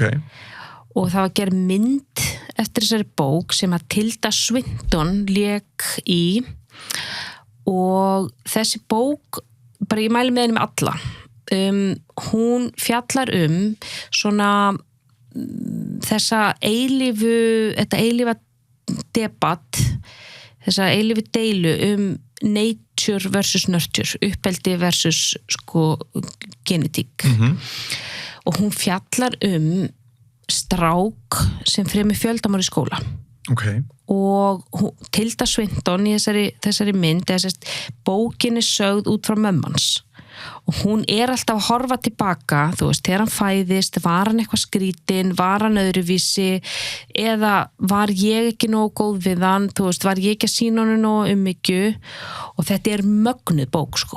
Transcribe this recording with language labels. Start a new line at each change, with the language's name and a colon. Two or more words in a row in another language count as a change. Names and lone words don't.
Icelandic: Og það var gerð mynd eftir þessari bók sem að Tilda Swinton lék í og þessi bók, bara ég mæli með henni með alla. Hún fjallar svona þetta eilífa debatt, þessa eilífi deilu
English: nature versus nurture,
Icelandic: uppeldi versus sko genetík. Og hún fjallar strák sem fremur fjöldamár í skóla. Okay. Og Tilda Swinton í þessari mynd, bókin er sögð út frá mömmans og hún er alltaf að horfa tilbaka, þú veist, þegar hann fæðist, var hann eitthvað skrítinn, var hann öðruvísi eða var ég ekki nógu góð við hann, þú veist, var ég ekki að sýna hann nógu umhyggju og þetta er mögnuð bók, sko.